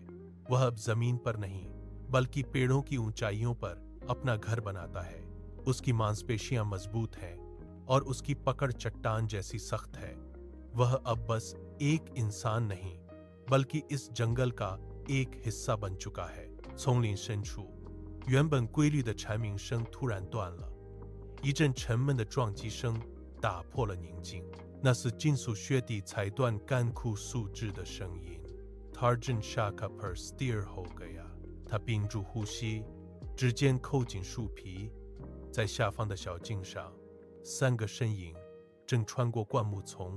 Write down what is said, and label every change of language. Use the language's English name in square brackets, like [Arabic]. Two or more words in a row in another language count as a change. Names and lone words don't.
[Hindi] वह अब जमीन पर नहीं बल्कि पेड़ों की ऊंचाइयों पर अपना घर बनाता है। उसकी मांसपेशियां मजबूत हैं और उसकी पकड़ चट्टान जैसी सख्त है। वह अब बस एक इंसान नहीं बल्कि इस जंगल का एक हिस्सा बन चुका है। [Chinese] 丛林深处，原本规律的蝉鸣声突然断了，一阵沉闷的撞击声打破了宁静。那是金属靴底踩断干枯树枝的声音。 Tarjan Shaka per steer ho gaya，他屏住呼吸，指尖扣紧树皮，在下方的小径上，三个身影正穿过灌木丛。